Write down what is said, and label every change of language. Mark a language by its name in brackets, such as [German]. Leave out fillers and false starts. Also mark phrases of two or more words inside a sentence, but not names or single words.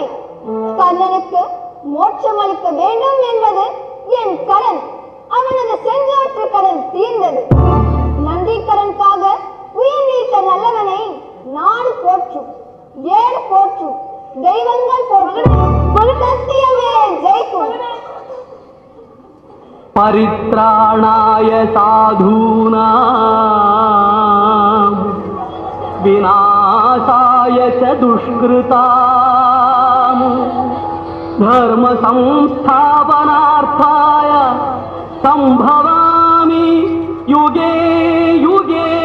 [Tamil] கர்ணனுக்கு மோட்சம் அளிக்க வேண்டும் என்பது என் கடன். அவனது செஞ்சோற்று கடன் தீர்ந்தது. நன்றி கடனுக்காக உயிர் நீத்த நல்லவனை நாடு போற்றும், ஏடு போற்றும், தெய்வங்கள் போற்றும், சத்தியமே ஜெயிக்கும். [Sanskrit] परित्राणाय साधूनां विनाशाय च दुष्कृतां धर्म संस्थापनार्थाय संभवामि युगे युगे।